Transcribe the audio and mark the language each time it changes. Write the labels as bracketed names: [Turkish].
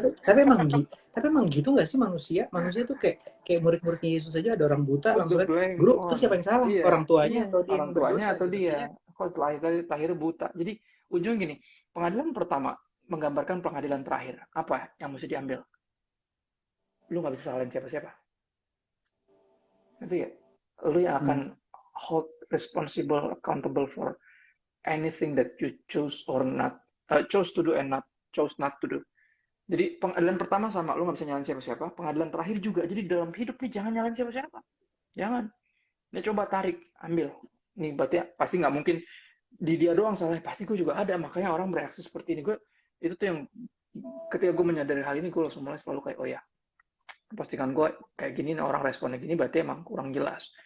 [Indonesian] Tapi emang gitu nggak sih manusia? Manusia tuh kayak murid-muridnya Yesus aja, ada orang buta langsung lihat, guru, terus siapa yang salah? Iya, orang tuanya atau dia orang yang tuanya berdosa? atau dia? Kok lahir buta? Jadi ujung gini, pengadilan pertama menggambarkan pengadilan terakhir. Apa yang mesti diambil? lu nggak bisa salahin siapa-siapa. Nanti ya, lu yang akan Hmm. [English] hold responsible, accountable for anything that you choose or not, chose to do and not chose not to do. [Indonesian] Jadi pengadilan pertama sama, lu nggak bisa nyalain siapa-siapa. Pengadilan terakhir juga. Jadi dalam hidup nih jangan nyalain siapa-siapa. Jangan. Ini coba tarik, ambil. Nih berarti pasti nggak mungkin di dia doang salah. Pasti gue juga ada. Makanya orang bereaksi seperti ini. Gue itu tuh yang ketika gue menyadari hal ini, gue langsung mulai selalu kayak, oh ya, postingan gue kayak gini, orang responnya gini, berarti emang kurang jelas.